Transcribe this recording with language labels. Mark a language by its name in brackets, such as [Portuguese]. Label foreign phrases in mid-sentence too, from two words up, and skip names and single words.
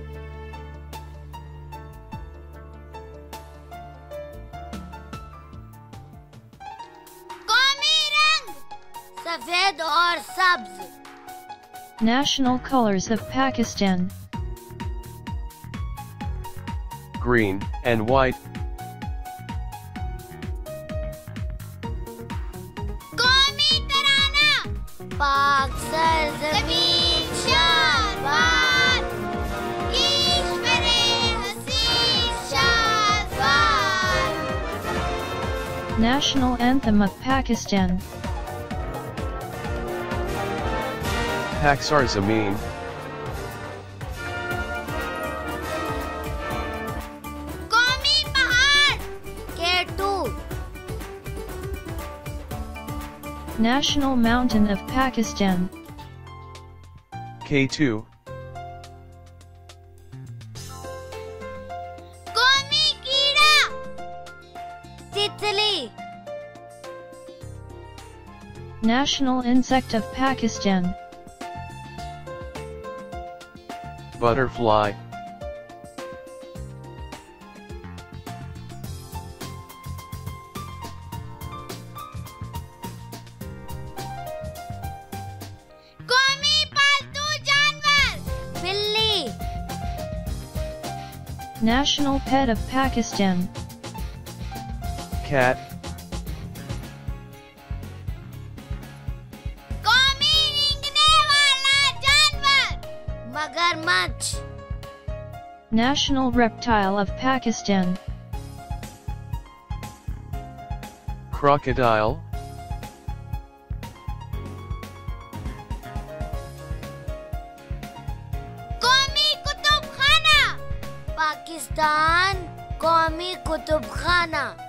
[Urdu] قومی رنگ، سفید اور سبز. [English] National Colors of Pakistan. Green and white. [Urdu] قومی ترانہ، پاک سرزمین شہباز. کشورِ حسین شہباز. [English] National Anthem of Pakistan. [Urdu] پاک سرزمین. قومی پہاڑ, K2. [English] National Mountain of Pakistan. K2. [Urdu] قومی کیڑا، تتلی. [English] National Insect of Pakistan. Butterfly. [Urdu] قومی پالتو جانور، بلی. [English] National Pet of Pakistan. Cat. [Urdu] قومی رینگنے والا جانور، مگرمچھ. [English] National Reptile of Pakistan. Crocodile. [Urdu] قومی کتب خانہ، پاکستان قومی کتب خانہ.